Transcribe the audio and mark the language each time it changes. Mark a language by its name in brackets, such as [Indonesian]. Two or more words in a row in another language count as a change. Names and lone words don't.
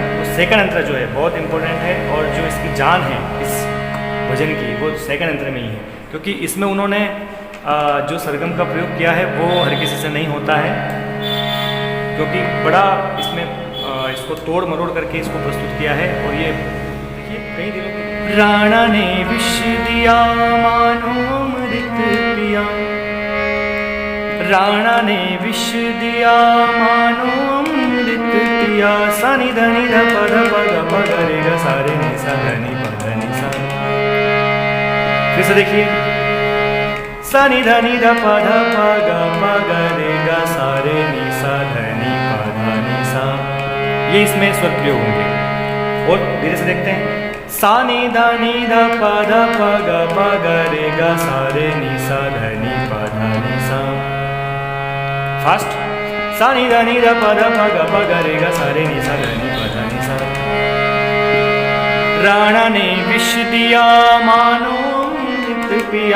[Hindi] वो सेकंड अंतरा जो है बहुत इंपॉर्टेंट है, और जो इसकी जान है इस भजन की वो सेकंड अंतरे में ही है, क्योंकि इसमें उन्होंने जो सरगम का प्रयोग किया है वो हर किसी से नहीं होता है, क्योंकि बड़ा इसमें इसको तोड़ मरोड़ करके इसको प्रस्तुत किया है। और ये देखिए कई दिनों की। राणा ने विष दिया मानो अमृत पिया। राणा ने विष दिया मानो अमृत पिया। सा नि ध नि ध प ध प ग प ग रे ग सा रे नि सा ध नि प ध नि सा। फिर से देखिए। सा नि ध नि ध प ध प ग प ग रे ग सा रे नि सा ध नि प ध नि सा। ये इसमें स्वर प्रयोग होंगे। और धीरे से देखते हैं। सा नि ध नि ध प ध प ग प ग रे ग सा रे नि सा ध नि प ध नि सा। फास्ट। सा नि ध नि ध प ध प ग प ग रे ग सा रे नि सा ध नि प ध नि सा। राणा ने विष दिया मानो अमृत पिया।